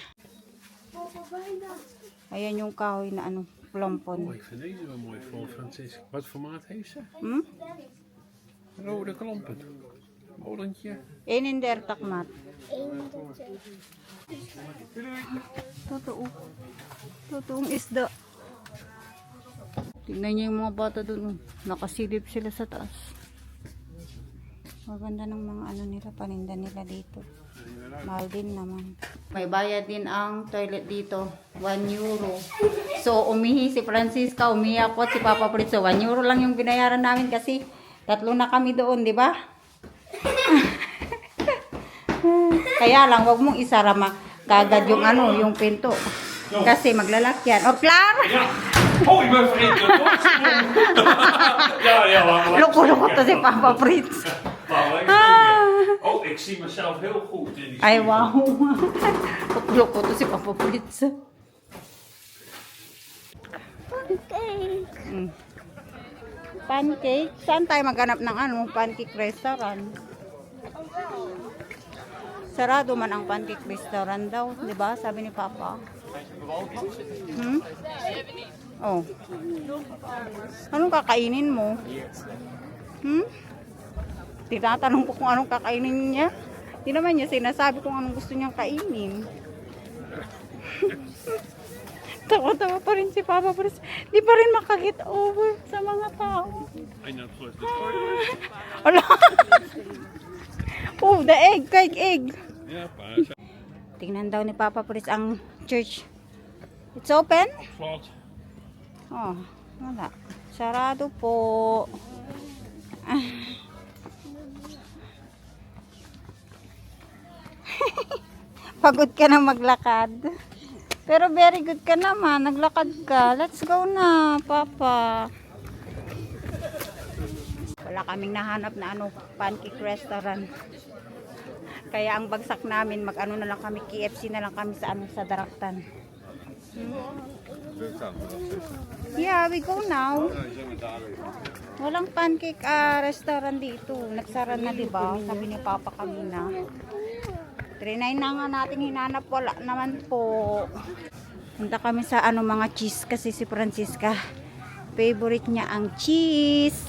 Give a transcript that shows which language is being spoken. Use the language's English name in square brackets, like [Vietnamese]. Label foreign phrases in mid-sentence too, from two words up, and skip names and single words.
[Dutch] Bijna. [Filipino] Ayan yung kahoy na ano, Oh, plompon. [Dutch] ik vind deze wel mooi voor Francisca. Wat voor maat heeft ze? Hmm? Rode klompen. Molentje. 31 mat. 31. [Filipino] Totoo. Totoong isda. Tingnan niyo yung mga bata doon. Nakasilip sila sa taas. Maganda ng mga ano nila, paninda nila dito. Mahal din naman. May bayad din ang toilet dito. 1 euro. So, umihi si Francisca, umiyak ko at si Papa Fritz. So, 1 euro lang yung binayaran namin kasi tatlo na kami doon, di ba? Kaya lang, wag mong isara kagad yung ano, yung pinto. Kasi maglalakyan. O, [Dutch] Clar! Oh, ik ben vergeten de box. Ja, maar. [Filipino] Loko-loko to si Papa Fritz. [Dutch] Oh, ik zie mezelf heel goed in die Ay, spiegel. [Filipino] wow. Loko to si Papa Fritz. Pancake. Pancake? Saan tayo maghanap ng ano, [English] pancake restaurant? [Filipino] Sarado man ang [English] pancake restaurant [Filipino] daw, di ba? Sabi ni Papa. Oh. Anong kakainin mo? Tinatanong ko kung anong kakainin niya. Hindi naman niya sinasabi kung anong gusto niyang kainin. Tawa-tawa pa rin si Papa, pero di pa rin makaget over sa mga tao. [English] I know, [Dutch] het wordt [English] Ala. Oh, the egg, cake egg. [Dutch] Ja, pa. [Filipino] Tingnan daw ni Papa Pris ang church. [English] It's open? [Dutch] Slot. [Filipino] Oh, wala. Sarado po. Pagod ka na maglakad. Pero [English] very good [Filipino] ka naman. Naglakad ka. [English] Let's go [Filipino] na, Papa. Wala kaming nahanap na ano, pancake restaurant. Kaya ang bagsak namin, mag-ano na lang kami, KFC na lang kami sa ano, sa Daraktan. [English] Yeah, we go now. [Filipino] Walang pancake restaurant dito. Nagsara na, diba? Sabi ni Papa kanina. 3-9 na nga natin hinanap. Wala naman po. Punta kami sa ano, mga cheese kasi si Francisca, favorite niya ang cheese.